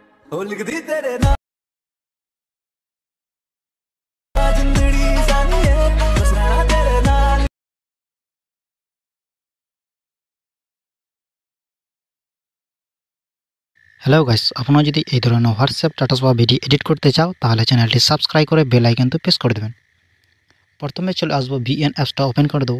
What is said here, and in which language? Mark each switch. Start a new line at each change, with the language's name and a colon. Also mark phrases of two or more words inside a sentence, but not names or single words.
Punjabi: ਹੋ ਲਿਖ ਦੀ ਤੇਰੇ ਨਾਮ ਜਿੰਦੜੀ ਜਾਣੀ ਹੈ ਬਸ ਰਹਿਣਾ ਤੇਰੇ ਨਾਲ।
English: hello guys
Bangla: আপনারা যদি এই ধরনের
English: WhatsApp status
Bangla: বা
English: video edit
Bangla: করতে চাও তাহলে চ্যানেলটি সাবস্ক্রাইব করে
English: bell iconটি
Bangla: প্রেস করে দেবেন। প্রথমে চলে আসবো ভিএন অ্যাপসটা ওপেন করে দেব।